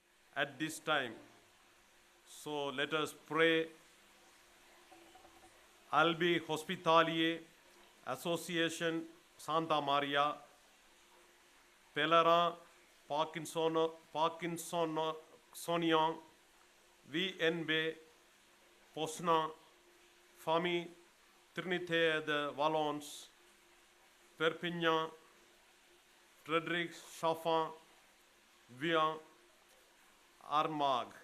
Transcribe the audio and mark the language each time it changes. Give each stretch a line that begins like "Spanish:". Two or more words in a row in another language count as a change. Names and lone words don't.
English: at this time. So let us pray. Albi Hospitalier Association Santa Maria, Pelerin Parkinsonian, VNB Posna, Famille Trinité de Valence, Perpignan, Frédéric Chaffin, Vian, Armagh.